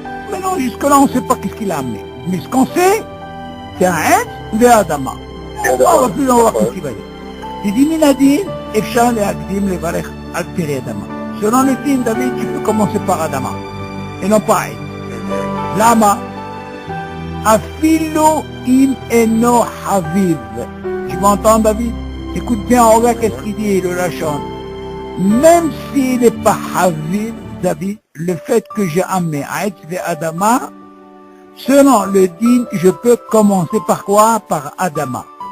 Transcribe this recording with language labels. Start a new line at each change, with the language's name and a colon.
French: Maintenant, jusque-là, on ne sait pas qu'est-ce qu'il a amené. Mais ce qu'on sait, c'est un עץ והאדמה. On va plus voir qu'est-ce qu'il va dire. Il dit,
Hebrew: מן הדין, אפשר להקדים לברך על פרי אדמה.
French: Selon le din, David, tu peux commencer par אדמה, et non pas עץ.
Hebrew: למה? אפילו אם אינו חביב.
French: Tu m'entends, David? Écoute bien, regarde qu'est-ce qu'il dit, le Lachon. Même s'il n'est pas Haviv, David, le fait que j'ai amené Aït ve Adama, selon le din, je peux commencer par quoi? Par Adama.